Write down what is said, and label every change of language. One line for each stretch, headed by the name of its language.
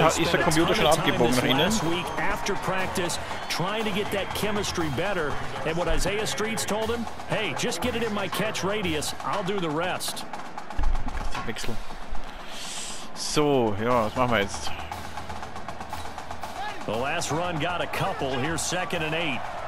German: Ist der Computer schon abgebogen nach innen?
English: After practice, trying to get that chemistry better. And what Isaiah Streets told him, hey, just get it in my catch radius. I'll do the rest.
German: Wechsel. So, ja, was machen wir jetzt?
English: The last run got a couple. Here's 2nd and 8.